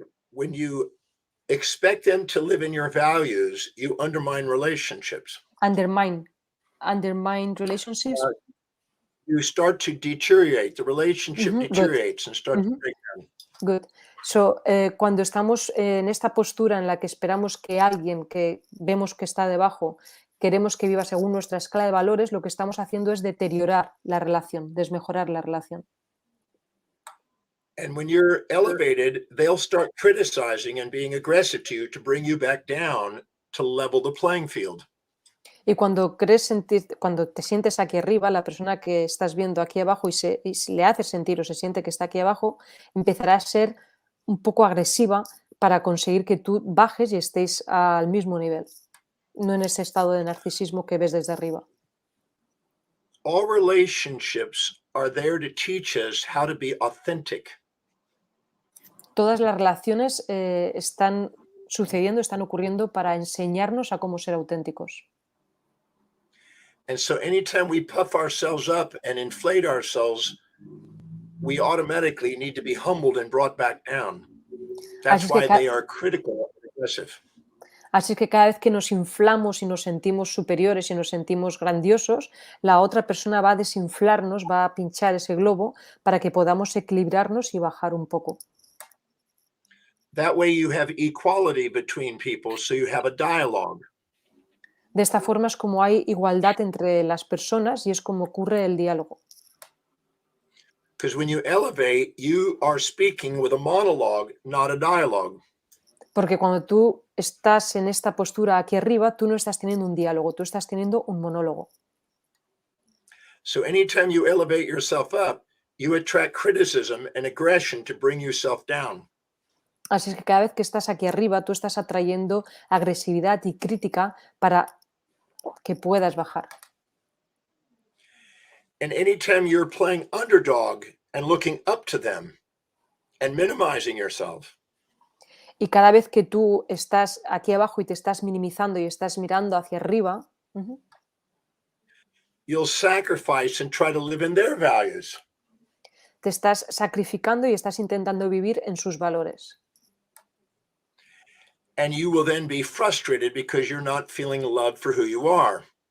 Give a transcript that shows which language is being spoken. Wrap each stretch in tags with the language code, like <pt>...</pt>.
<en>When you expect them to live in your values, you undermine relationships. Undermine relationships. You start to deteriorate. The relationship Good. deteriorates and starts to break down. Good.</en> <es>So, cuando estamos en esta postura en la que esperamos que alguien que vemos que está debajo, queremos que viva según nuestra escala de valores, lo que estamos haciendo es deteriorar la relación, desmejorar la relación.</es> <en>And when you're elevated, they'll start criticizing and being aggressive to you to bring you back down to level the playing field.</en> <es>Y cuando te sientes aquí arriba, la persona que estás viendo aquí abajo y le haces sentir o se siente que está aquí abajo, empezará a ser un poco agresiva para conseguir que tú bajes y estéis al mismo nivel, no en ese estado de narcisismo que ves desde arriba.</es> <en>All relationships are there to teach us how to be authentic.</en> <es>Todas las relaciones están ocurriendo para enseñarnos a cómo ser auténticos.</es> <en>And so anytime we puff ourselves up and inflate ourselves, we automatically need to be humbled and brought back down. That's why they are critical and aggressive.</en> <es>Así que cada vez que nos inflamos y nos sentimos superiores y nos sentimos grandiosos, la otra persona va a desinflarnos, va a pinchar ese globo para que podamos equilibrarnos y bajar un poco.</es> <en>That way you have equality between people, so you have a dialogue.</en> <es>De esta forma es como hay igualdad entre las personas y es como ocurre el diálogo.</es> <en>Because when you elevate, you are speaking with a monologue, not a dialogue.</en> <es>Porque cuando tú estás en esta postura aquí arriba, tú no estás teniendo un diálogo, tú estás teniendo un monólogo.</es> <en>So anytime you elevate yourself up, you attract criticism and aggression to bring yourself down.</en> <es>Así es que cada vez que estás aquí arriba, tú estás atrayendo agresividad y crítica para que puedas bajar.</es> <en>And anytime you're playing underdog and looking up to them and minimizing yourself,</en> <es>y cada vez que tú estás aquí abajo y te estás minimizando y estás mirando hacia arriba,</es> <en>you'll sacrifice and try to live in their values.</en> <es>Te estás sacrificando y estás intentando vivir en sus valores.</es> <en>And you will then be frustrated because you're not feeling loved for who you are.</en>